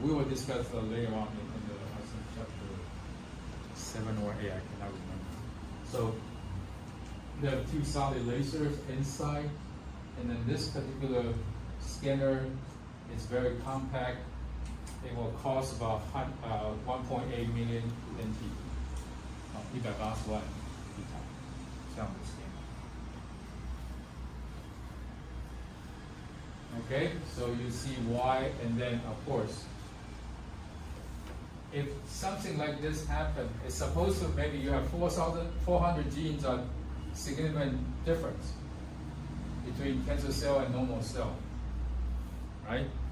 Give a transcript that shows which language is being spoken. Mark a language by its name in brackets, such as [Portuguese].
[English] We will discuss that later on in the chapter 7 or 8, I cannot remember. So there are 2 solid lasers inside, and then this particular scanner is very compact. It will cost about 1.8 million NT. [Chinese] 180万一台这样的 scanner. [English] Okay, so you see why, and then of course, if something like this happens, it's supposed to maybe you have 400 genes on significant difference between cancer cell and normal cell, right?